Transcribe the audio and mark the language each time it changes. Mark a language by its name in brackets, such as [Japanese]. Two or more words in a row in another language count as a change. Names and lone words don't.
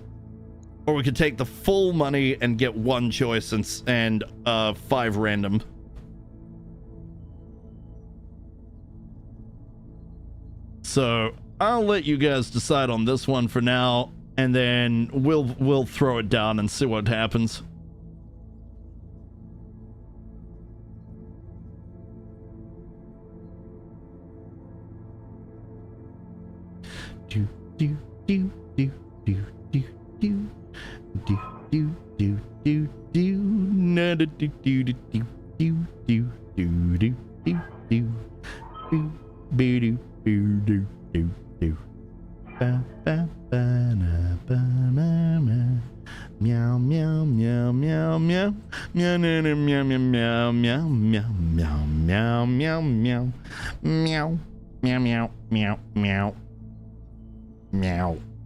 [English] Or we could take the full money and get 1 choice and 5 random. So I'll let you guys decide on this one for now, and then we'll throw it down and see what happens. Do do do do do do do do do do do do na do do do do do do do do do do do do do do. Ba ba ba na ba na ma. Meow meow meow meow meow meow meow meow meow meow meow meow meow meow meow meow meow meow meow meow.